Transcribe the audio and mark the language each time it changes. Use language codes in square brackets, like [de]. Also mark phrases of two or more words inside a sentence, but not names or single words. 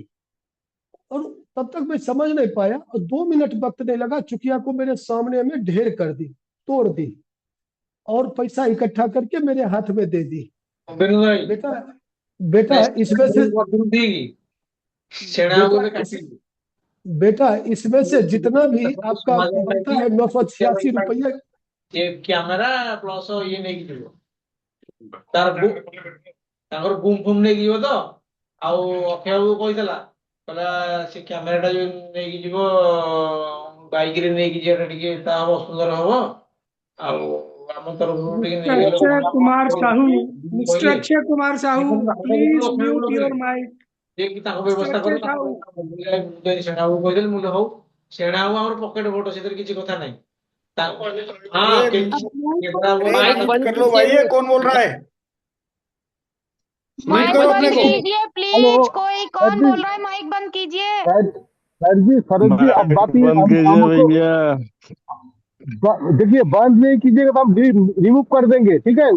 [hi] और तब तक मैं समझ नहीं पाया, और 2 मिनट वक्त नहीं लगा, चुकिया को मेरे सामने में ढेर कर दी, तोड़ दी, और पैसा इकट्ठा करके मेरे हाथ में दे दी। बिल्कुल भाई, बेटा बेटा इसमें से छेड़ा बेटा होगा इस बेटा इसमें से जितना भी आपका ସମାଜ बनता ପାଇଁ है 986 रुपये, [or] ଯେ କ୍ୟାମେରା ପ୍ଲସ ଇଏ ନେଇକି ଯିବ, ତାର ତାଙ୍କର ବୁମ୍ ଫୁମ୍ ନେଇକି ଯିବ ତ। ଆଉ ଅକ୍ଷୟ ବାବୁ କହିଥିଲା, କହିଲା ସେ କ୍ୟାମେରା ଟା ଯୋଉ ନେଇକି ଯିବ ବାଇକ ରେ ନେଇକି ଯିବାଟା ଟିକେ ତା ହବ ସୁନ୍ଦର ହବ। ଆଉ ଆମ ତରଫରୁ ଟିକେ Mr. Akshay Kumar Sahu, Mr. କହିଲେ [en] Akshay Kumar Sahu, please mute your mic. [or] ଯେ କି ତାଙ୍କ ବ୍ୟବସ୍ଥା କଲେ ସେଣା ବାବୁ କହିଦେଲେ, ମୁଁ ହଉ ସେଣା ବାବୁ ଆମର ପକେଟ ଫଟୋ, ସେଥିରେ କିଛି କଥା ନାହିଁ। [hi] हाँ अरे बंद कर लो भाई, ये कौन बोल रहा है? म्यूट माइक करो बंद अपने को। कीजिए प्लीज, कोई कौन बोल रहा है, माइक बंद कीजिए। सर जी, शरद जी, अब बात ही बंद कीजिए भैया। देखिए, बंद नहीं कीजिएगा तो हम रिमूव कर देंगे, ठीक है?